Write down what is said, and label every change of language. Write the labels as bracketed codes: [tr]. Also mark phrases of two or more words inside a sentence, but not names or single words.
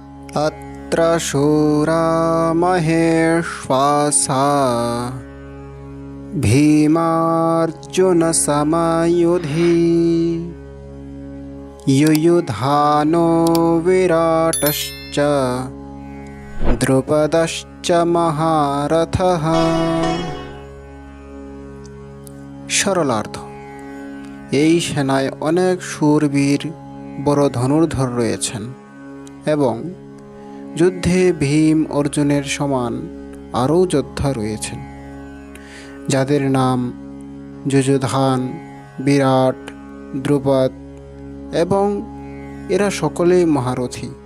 [sa] अत्र शूरा महेश्वासा भीमार्जुनसमयुधि युयुधानो विराटश्च द्रुपदश्च महारथः। [bn] সরলার্থ, এই সেনায় অনেক শূরবীর বড় ধনুর্ধর রয়েছেন এবং যুদ্ধে ভীম অর্জুনের সমান আরও যোদ্ধা রয়েছেন, যাদের নাম যুযুধান, বিরাট, দ্রুপদ এবং এরা সকলেই মহারথী।